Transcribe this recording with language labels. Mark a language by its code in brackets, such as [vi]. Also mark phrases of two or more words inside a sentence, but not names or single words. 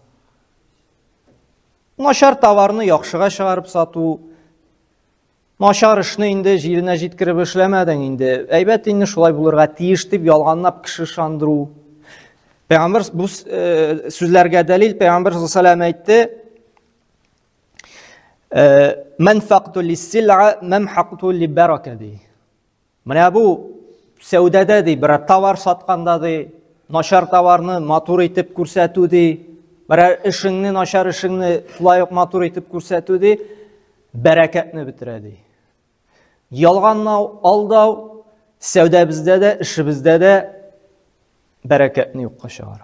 [tt] Начар товарны яхшыга чыгарып сату, начар эшне инде җиренә җиткереп эшләмәдең инде. Әйбәт инде шулай булырга тиеш дип ялганлап кеше шандыру. Пәйгамбәр бу сүзләргә дәлил Пәйгамбәр [ar] صلى الله عليه [tt] әйтте: [ar] "منفقة للسلعة ممحقة للبركة" ди. [tt] Менә бу сәүдәдә ди, бер товар сатканда ди, начар товарны матур итеп күрсәтү ди, бер эшеңне, начар эшеңне шулай ук матур итеп күрсәтү ди, бәрәкәтне бетерә ди. Ялганлау, алдау сәүдәбездә дә, эшебездә дә бәрәкәтне юкка чыгара.